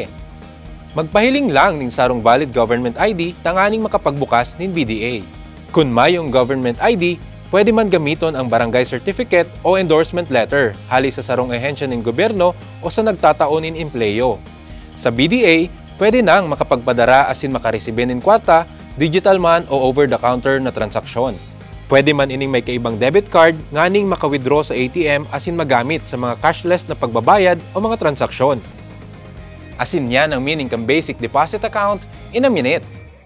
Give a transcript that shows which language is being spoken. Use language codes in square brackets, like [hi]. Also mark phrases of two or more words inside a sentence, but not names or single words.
[bik] Magpahiling lang ning sarong [en] valid government ID [bik] tanganing makapagbukas nin BDA. Kung mayong [en] government ID, [bik] pwede man gamiton ang barangay certificate o [en] endorsement letter [bik] hali sa sarong ehensya ng gobyerno o sa nagtataonin empleyo. Sa BDA, pwede nang makapagpadara asin makaresibin ng kwarta, digital man o over-the-counter na transaksyon. Pwede man ining may kaibang [en] debit card [bik] nganing maka-withdraw sa ATM asin magamit sa mga cashless na pagbabayad o mga transaksyon. Asin yan ang meaning kang [en] basic deposit account in a minute.